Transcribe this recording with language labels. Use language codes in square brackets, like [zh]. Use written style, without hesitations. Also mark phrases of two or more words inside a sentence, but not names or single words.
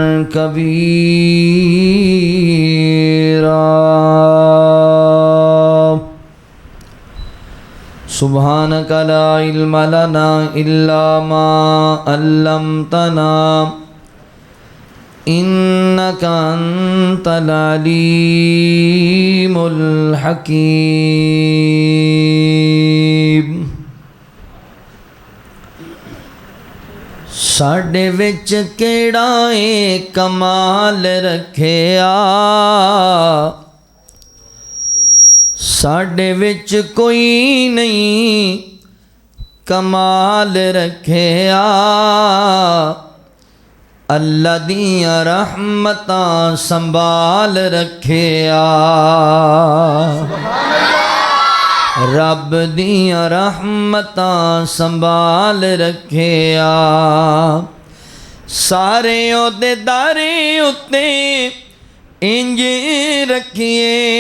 [ar] كبيرا سبحانك لا علم لنا إلا ما علمتنا إنك أنت العليم الحكيم [pa] ساڈے وچ کیڑا اے کمال رکھیا ساڈے وچ کوئی نہیں کمال رکھیا اللہ دیاں رحمتاں سنبھال رکھیا رب دیاں رحمتاں سنبھال رکھیا سارے عہدے دارے اتے انج رکھیے